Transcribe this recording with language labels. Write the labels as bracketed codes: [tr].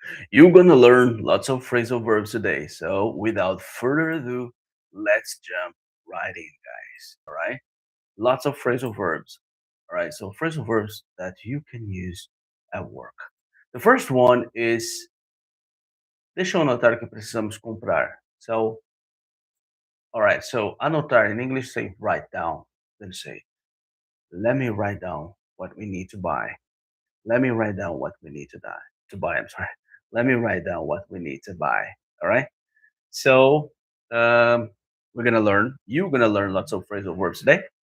[en] You're gonna learn lots of phrasal verbs today. So without further ado, let's jump right in, guys. All right. Lots of phrasal verbs. All right. So phrasal verbs that you can use at work. The first one is [pt] deixa eu anotar o que precisamos comprar. [en] So, all right. So anotar in English say write down. Then say, let me write down what we need to buy. Let me write down what we need to buy. I'm sorry. Let me write down what we need to buy. All right. So we're gonna learn. You're gonna learn lots of phrasal verbs today.